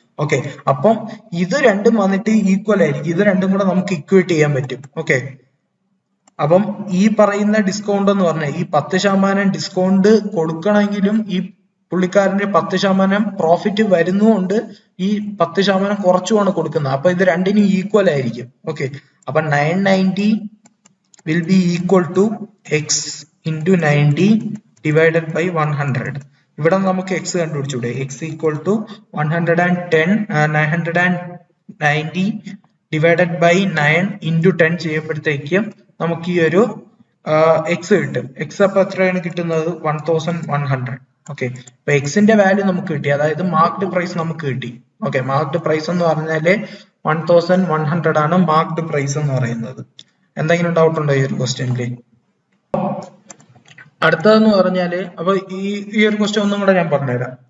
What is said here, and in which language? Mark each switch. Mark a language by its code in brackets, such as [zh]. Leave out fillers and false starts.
[ml] Okay, അപ്പം ഇത് രണ്ടും വന്നിട്ട് ഈക്വൽ ആയിരിക്കും. ഇത് രണ്ടും കൂടെ നമുക്ക് ഇക്വേറ്റ് ചെയ്യാൻ പറ്റും. ഓക്കെ, അപ്പം ഈ പറയുന്ന ഡിസ്കൗണ്ട് എന്ന് പറഞ്ഞാൽ ഈ 10% ഡിസ്കൗണ്ട് കൊടുക്കണമെങ്കിലും ഈ പുള്ളിക്കാരന്റെ 10% പ്രോഫിറ്റ് വരുന്നതുകൊണ്ട് ഈ 10% കുറച്ചുമാണ് കൊടുക്കുന്നത്. അപ്പൊ ഇത് രണ്ടിനും ഈക്വൽ ആയിരിക്കും. [en] Okay, അപ്പൊ 990 will be equal to x into 90 divided by 100. [ml] ഇവിടെ നമുക്ക് x കണ്ടുപിടിച്ചൂടെ? [en] x equal to 990 divided by 9 into 10 [ml] ചെയ്യുമ്പോഴത്തേക്കും നമുക്ക് ഈ ഒരു എക്സ് കിട്ടും. എക്സ് അപ്പൊ എത്രയാണ് കിട്ടുന്നത്? 1100. ഓക്കെ, അപ്പൊ എക്സിന്റെ വാല്യൂ നമുക്ക് കിട്ടി, അതായത് മാർക്ക്ഡ് പ്രൈസ് നമുക്ക് കിട്ടി. ഓക്കെ, മാർക്ക്ഡ് പ്രൈസ് എന്ന് പറഞ്ഞാല് 1100 ആണ് മാർക്ക്ഡ് പ്രൈസ് എന്ന് പറയുന്നത്. എന്തെങ്കിലും ഡൗട്ട് ഉണ്ടോ ഈ ഒരു ക്വസ്റ്റ്യനിൽ? അടുത്തതെന്ന് പറഞ്ഞാല്, അപ്പൊ ഈ ഒരു ക്വസ്റ്റ്യൻ ഒന്നും കൂടെ ഞാൻ പറഞ്ഞുതരാം.